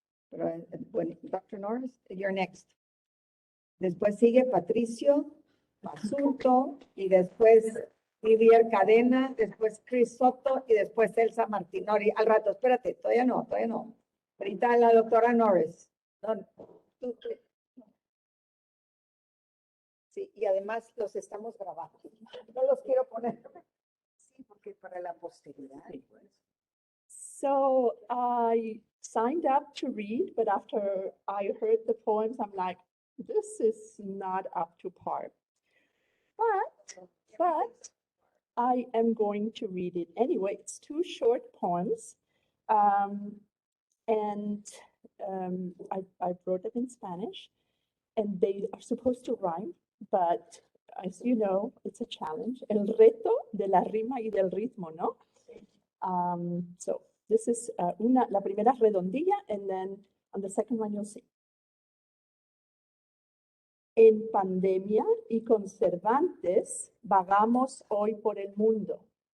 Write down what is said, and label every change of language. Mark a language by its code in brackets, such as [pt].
[es] Pero, bueno, Dr. Norris, [en] you're next. [es] Después sigue Patricio Basulto y después Vivier Cadena, después Chris Soto y después Elsa Martinori. Al rato, espérate, todavía no. Ahorita la doctora Norris. No, tú. Sí, y además los estamos grabando. No los quiero poner. Sí, porque para la posteridad. [en] So I signed up to read, but after I heard the poems, I'm like, this is not up to par. But I am going to read it anyway. It's 2 short poems. I wrote them in Spanish, and they are supposed to rhyme, but as you know, it's a challenge. [es] El reto de la rima y del ritmo, ¿no? [en] So this is [es] la primera redondilla, [en] and then on the second one you'll see. [es] En pandemia y con Cervantes vagamos hoy por el mundo.